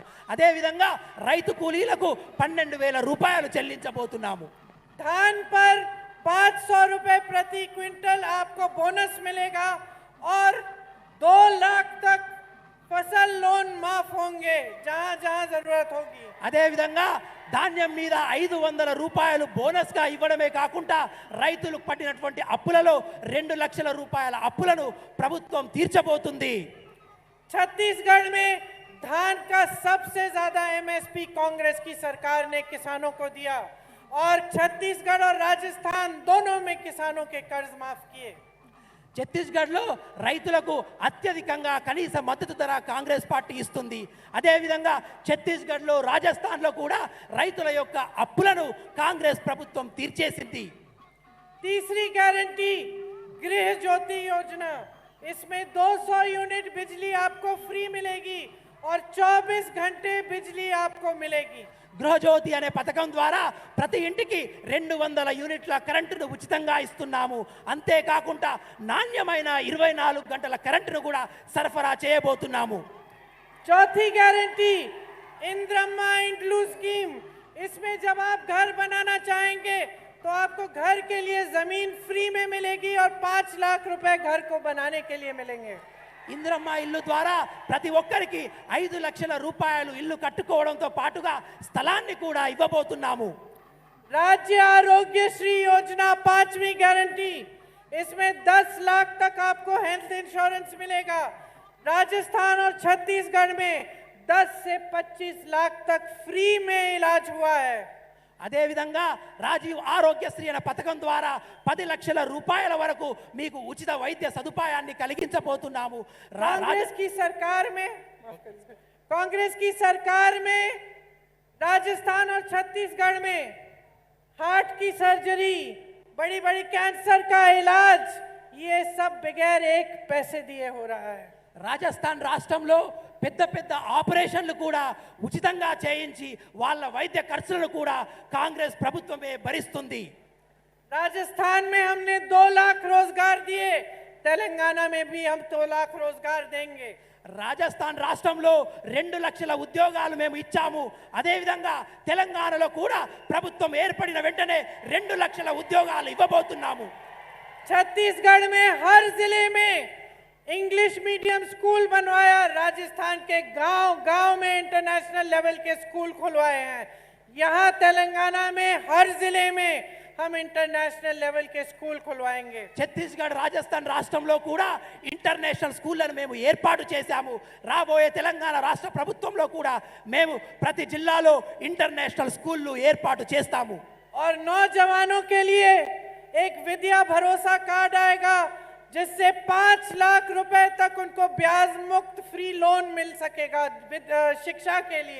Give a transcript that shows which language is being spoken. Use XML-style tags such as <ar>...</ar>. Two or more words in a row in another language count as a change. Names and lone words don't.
<te>అదేవిధంగా రైతు కూలీలకు 12,000 రూపాయలు చెల్లించబోతున్నాము.</te> <hi>धान पर 500 रुपए प्रति क्विंटल आपको बोनस मिलेगा और 2 लाख तक फसल लोन माफ होंगे जहां जहां जरूरत होगी.</hi> <te>అదేవిధంగా ధాన్యం మీద 500 రూపాయలు బోనస్గా ఇవ్వడమే కాకుండా రైతులకు పడినటువంటి అప్పులలో 2 లక్షల రూపాయల అప్పులను ప్రభుత్వం తీర్చబోతుంది.</te> <hi>छत्तीसगढ़ में धान का सबसे ज्यादा एमएसपी कांग्रेस की सरकार ने किसानों को दिया और छत्तीसगढ़ और राजस्थान दोनों में किसानों के कर्ज माफ किए.</hi> <te>ఛత్తీస్గఢ్లో రైతులకు అత్యధికంగా కనీస మద్దతు ధర కాంగ్రెస్ పార్టీ ఇస్తుంది. అదేవిధంగా ఛత్తీస్గఢ్లో రాజస్థాన్లో కూడా రైతుల యొక్క అప్పులను కాంగ్రెస్ ప్రభుత్వం తీర్చేసింది.</te> <hi>तीसरी गारंटी गृह ज्योति योजना. इसमें 200 यूनिट बिजली आपको फ्री मिलेगी और 24 घंटे बिजली आपको मिलेगी.</hi> <te>గృహజ్యోతి అనే పథకం ద్వారా ప్రతి ఇంటికి 200 యూనిట్ల కరెంటును ఉచితంగా ఇస్తున్నాము. అంతేకాకుండా నాణ్యమైన 24 గంటల కరెంటును కూడా సరఫరా చేయబోతున్నాము.</te> <hi>चौथी गारंटी इंद्रम्मा इंड्लू स्कीम. इसमें जब आप घर बनाना चाहेंगे तो आपको घर के लिए जमीन फ्री में मिलेगी और 5 लाख रुपए घर को बनाने के लिए मिलेंगे.</hi> <te>ఇందిరమ్మ ఇల్లు ద్వారా ప్రతి ఒక్కరికి 5 లక్షల రూపాయలు ఇల్లు కట్టుకోవడంతో పాటుగా స్థలాన్ని కూడా ఇవ్వబోతున్నాము.</te> <hi>राज्य आरोग्य श्री योजना 5वीं गारंटी. इसमें 10 लाख तक आपको</hi> <en>health insurance</en> <hi>मिलेगा. राजस्थान और छत्तीसगढ़ में 10 से 25 लाख तक फ्री में इलाज हुआ है.</hi> <te>అదేవిధంగా రాజీవ్ ఆరోగ్యశ్రీ అనే పథకం ద్వారా 10 లక్షల రూపాయల వరకు మీకు ఉచిత వైద్య సదుపాయాన్ని కలిగించబోతున్నాము.</te> <hi>कांग्रेस की सरकार में राजस्थान और छत्तीसगढ़ में हार्ट की सर्जरी, बड़ी बड़ी कैंसर का इलाज, ये सब बगैर एक पैसे दिए हो रहा है.</hi> <te>రాజస్థాన్ రాష్ట్రంలో పెద్ద పెద్ద ఆపరేషన్లు కూడా ఉచితంగా చేయించి వాళ్ళ వైద్య ఖర్చులను కూడా కాంగ్రెస్ ప్రభుత్వమే భరిస్తుంది.</te> <hi>राजस्थान में हमने 2 लाख रोजगार दिए, तेलंगाना में भी हम 2 लाख रोजगार देंगे.</hi> <te>రాజస్థాన్ రాష్ట్రంలో 2 లక్షల ఉద్యోగాలు మేము ఇచ్చాము. అదేవిధంగా తెలంగాణలో కూడా ప్రభుత్వం ఏర్పడిన వెంటనే 2 లక్షల ఉద్యోగాలు ఇవ్వబోతున్నాము.</te> <hi>छत्तीसगढ़ में हर जिले में</hi> <en>English medium school</en> <hi>बनवाया, राजस्थान के गांव-गांव में</hi> <en>international level</en> <hi>के स्कूल खुलवाए हैं। यहाँ तेलंगाना में हर जिले में हम</hi> <en>international level</en> <hi>के स्कूल खुलवाएंगे।</hi> <te>ఛత్తీస్గఢ్ రాజస్థాన్ రాష్ట్రంలో కూడా ఇంటర్నేషనల్ స్కూళ్లను మేము ఏర్పాటు చేశాము. రాబోయే తెలంగాణ రాష్ట్ర ప్రభుత్వంలో కూడా మేము ప్రతి జిల్లాలో ఇంటర్నేషనల్ స్కూళ్లు ఏర్పాటు చేస్తాము.</te> <hi>और नौजवानों के लिए एक विद्या भरोसा कार्ड आएगा, जिससे 5 लाख रुपए तक उनको ब्याज मुक्त</hi> <en>free loan</en> <hi>मिल सकेगा शिक्षा के लिए।</hi>